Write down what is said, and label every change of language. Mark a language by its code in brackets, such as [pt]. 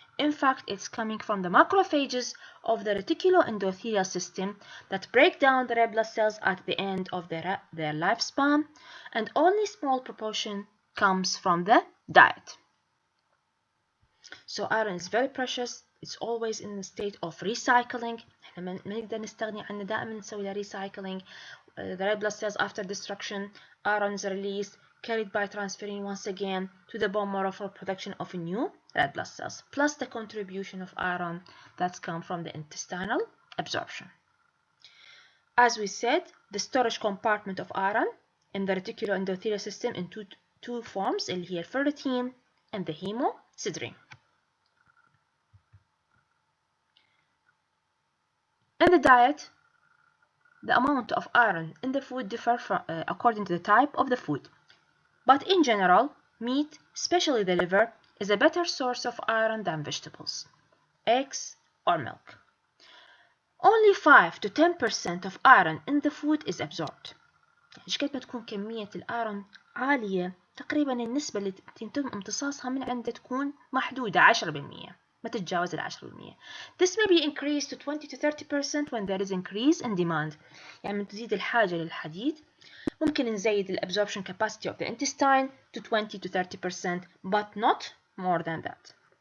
[en] In fact, it's coming from the macrophages of the reticuloendothelial system that break down the red blood cells at the end of their lifespan, and only small proportion comes from the diet. So iron is very precious. It's always in the state of recycling. [ar] احنا ما نقدر نستغني عنه، دائما نسوي له recycling. [en] The red blood cells after destruction, iron is released, carried by transferrin once again to the bone marrow for production of new red blood cells, plus the contribution of iron that's come from the intestinal absorption. As we said, the storage compartment of iron in the reticuloendothelial system in two forms [ar] اللي هي [en] الferritin and the hemosiderin. In the diet, the amount of iron in the food differs according to the type of the food. But in general, meat, especially the liver, is a better source of iron than vegetables, eggs, or milk. Only 5 to 10% of iron in the food is absorbed. [ar] يعني قد ما تكون كمية الأيرون عالية تقريبا النسبة اللي يتم امتصاصها من عنده تكون محدودة 10%، ما تتجاوز 10%. [en] This may be increased to 20 to 30% when there is increase in demand. [ar] يعني من تزيد الحاجة للحديد ممكن نزيد ال [en] absorption capacity of the intestine to 20 to 30%, but not more than that.